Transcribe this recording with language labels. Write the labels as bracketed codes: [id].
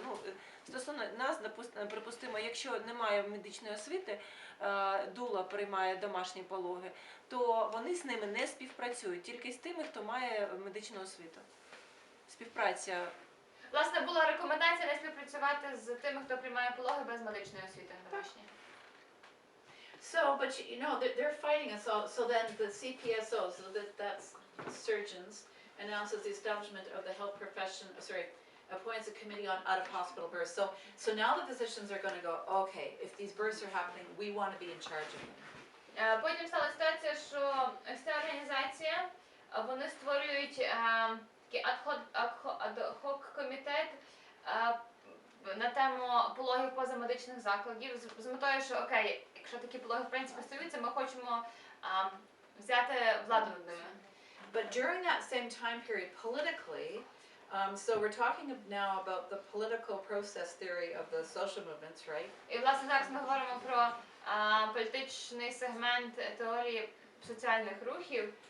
[uk] Ну, стосовно нас, припустимо, якщо немає медичної освіти, дула приймає домашні пологи, то вони з ними не співпрацюють, тільки з тими, хто має медичну освіту. Співпраця. Власне, була рекомендація не співпрацювати з тими, хто приймає пологи без медичної освіти домашні. [en] So, but you know, they're fighting us all. So then the CPSO, so that's surgeons, announces the establishment of the health profession, appoints a committee on out-of-hospital births. So now the physicians are going to go, okay, if these births are happening, we want to be in charge of them. [uk] Потім стала ситуація, що ось ця організація, вони створюють такий ad-hoc комітет на тему пологів позамедичних закладів з метою, що окей, якщо такі пологи в принципі стаються, ми хочемо взяти владу над ними. [en] But during that same time period, politically, So we're talking now about the political process theory of the social movements, right? [uk] І, власне, зараз ми говоримо про політичний сегмент теорії соціальних рухів.